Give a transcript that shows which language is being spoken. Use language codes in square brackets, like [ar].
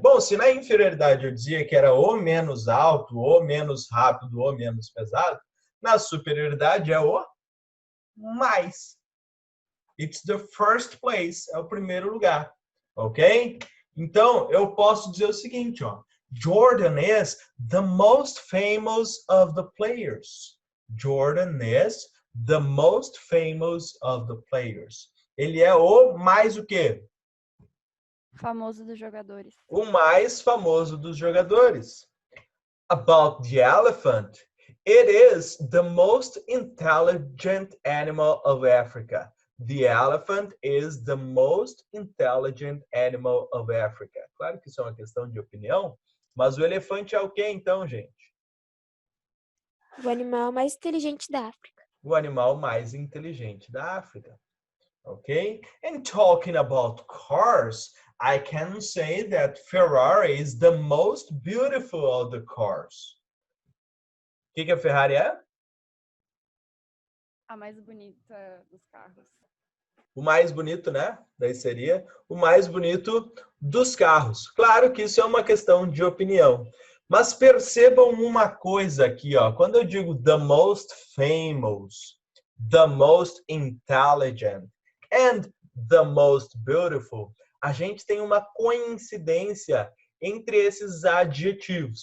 [pt] Bom, se na inferioridade eu dizia que era o menos alto, o menos rápido, o menos pesado, na superioridade é o mais. [en] It's the first place, [pt] é o primeiro lugar, ok? Então, eu posso dizer o seguinte, ó. [en] Jordan is the most famous of the players. Jordan is the most famous of the players. [pt] Ele é o mais o quê? Famoso dos jogadores. O mais famoso dos jogadores. [en] About the elephant. It is the most intelligent animal of Africa. The elephant is the most intelligent animal of Africa. [pt] Claro que isso é uma questão de opinião, mas o elefante é o quê então, gente? O animal mais inteligente da África. O animal mais inteligente da África. Okay? [en] And talking about cars, I can say that Ferrari is the most beautiful of the cars. [pt] O que a Ferrari é? A mais bonita dos carros. O mais bonito, né? Daí seria o mais bonito dos carros. Claro que isso é uma questão de opinião. Mas percebam uma coisa aqui, ó. Quando eu digo [en] the most famous, the most intelligent and the most beautiful, [pt] a gente tem uma coincidência entre esses adjetivos.